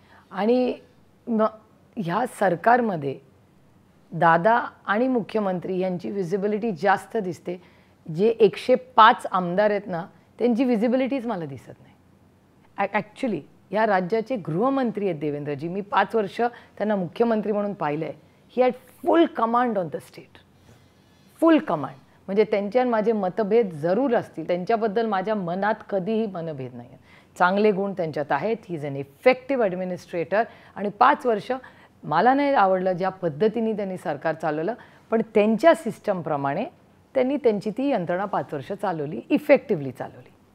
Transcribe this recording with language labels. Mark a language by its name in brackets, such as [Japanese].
[Marathi] आणि ह्या सरकारमध्ये दादा आणि मुख्यमंत्री यांची व्हिजिबिलिटी जास्त दिसते. जे 105 आमदार आहेत ना, त्यांची व्हिजिबिलिटीच मला दिसत नाही. ॲक्च्युली या राज्याचे गृहमंत्री आहेत देवेंद्रजी. मी 5 वर्ष त्यांना मुख्यमंत्री म्हणून पाहिलं आहे. [English] He had full command on the state, full command. [Marathi] म्हणजे त्यांच्या माझे मतभेद जरूर असतील, त्यांच्याबद्दल माझ्या मनात कधीही मनभेद नाही आहेत. चांगले गुण त्यांच्यात आहेत. [English] He is an effective administrator. [Marathi] आणि 5 वर्ष मला नाही आवडलं ज्या पद्धतीने त्यांनी सरकार चालवलं, पण त्यांच्या सिस्टमप्रमाणे त्यांनी त्यांची ती यंत्रणा 5 वर्ष चालवली, इफेक्टिव्हली चालवली.